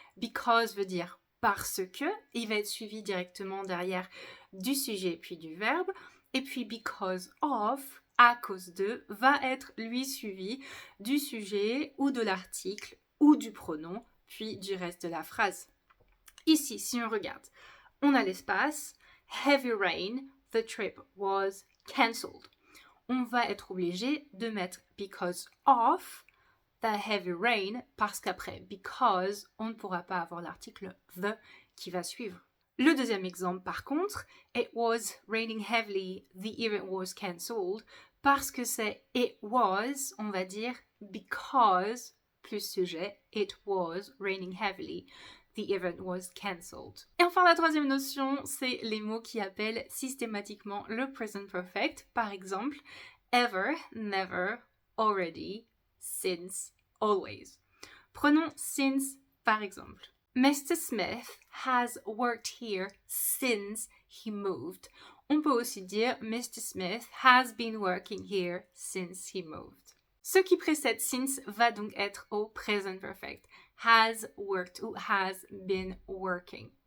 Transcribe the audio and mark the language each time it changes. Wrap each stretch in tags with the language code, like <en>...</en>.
<fr>Because veut dire parce que, il va être suivi directement derrière du sujet puis du verbe. Et puis because of, à cause de, va être lui suivi du sujet ou de l'article ou du pronom, puis du reste de la phrase. Ici, si on regarde, on a l'espace</fr> <en>heavy rain, the trip was cancelled.</en> <fr>On va être obligé de mettre</fr> <en>because of the heavy rain</en> <fr>parce qu'après because, on ne pourra pas avoir l'article the qui va suivre. Le deuxième exemple par contre,</fr> <en>it was raining heavily, the event was cancelled</en> <fr>parce que c'est</fr> <en>it was,</en> <fr>on va dire</fr> <en>because</en> <fr>plus sujet,</fr> <en>it was raining heavily. The event was cancelled.</en> <fr>Et enfin, la troisième notion, c'est les mots qui appellent systématiquement le present perfect. Par exemple, ever, never, already, since, always. Prenons since par exemple. Mr.</fr> <en>Smith has worked here since he moved.</en> <fr>On peut aussi dire</fr> <en>Mr. Smith has been working here since he moved.</en> <fr>Ce qui précède since va donc être au present perfect.</fr> <en>Has worked ou has been working.</en>